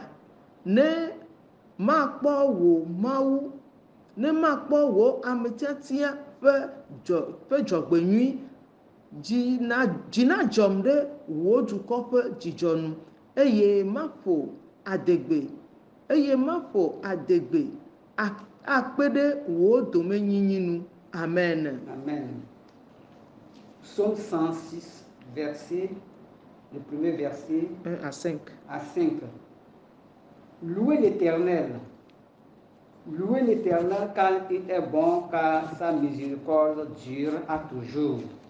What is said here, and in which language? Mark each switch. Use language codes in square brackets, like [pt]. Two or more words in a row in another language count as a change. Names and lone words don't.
[ee] Ne makpɔ wò Mawu, ne makpɔ wò ame tiatia ƒe dzɔgbenyui, dzi nadzɔm ɖe wò dukɔ ƒe dzidzɔ nu eye maƒo adegbe akpe ɖe wò domenyinyi nu. [fr] Amen. Amen. Psaume 106, verset, le premier verset 1 à 5. à 5. Louez l'Éternel. Louez l'Éternel car il est bon, car sa miséricorde dure à toujours.